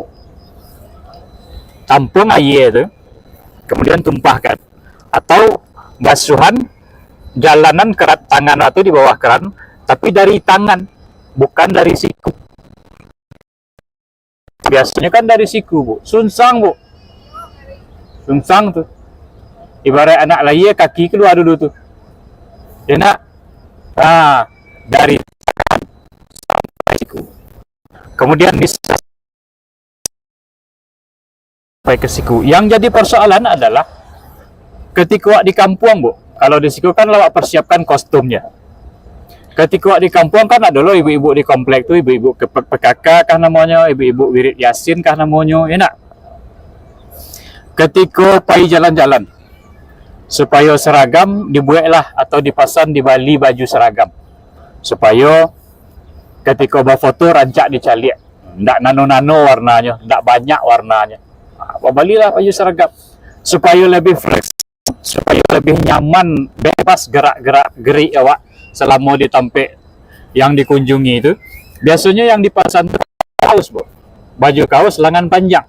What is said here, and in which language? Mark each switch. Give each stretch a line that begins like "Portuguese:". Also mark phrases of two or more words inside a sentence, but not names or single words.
Indonesian: Tampung air tu, kemudian tumpahkan. Atau basuhan jalanan kerat tangan atau di bawah keran, tapi dari tangan, bukan dari siku. Biasanya kan dari siku bu, sunsang bu. Sunsang tu. Ibarat anak lahir kaki keluar dulu tu. Ya nak? Dari tangan sampai siku. Kemudian sampai ke siku. Yang jadi persoalan adalah ketika awak di kampung bu, kalau di siku kan awak persiapkan kostumnya. Ketika awak di kampung kan ada loh ibu-ibu di komplek tu, ibu-ibu PKK kah namanya, ibu-ibu wirid yasin kah namanya, ya nak? Ketika pergi jalan-jalan, supaya seragam dibuatlah atau dipasang di bali baju seragam, supaya ketika berfoto
Minangkabau: rancak dicaliak.
Indonesian: ndak nano-nano warnanya, ndak banyak warnanya. Balilah baju seragam supaya lebih fresh, supaya lebih nyaman, bebas gerak-gerik awak selama di tempat yang dikunjungi itu. Biasanya yang dipasang itu kaos, Bu. Baju kaos lengan panjang.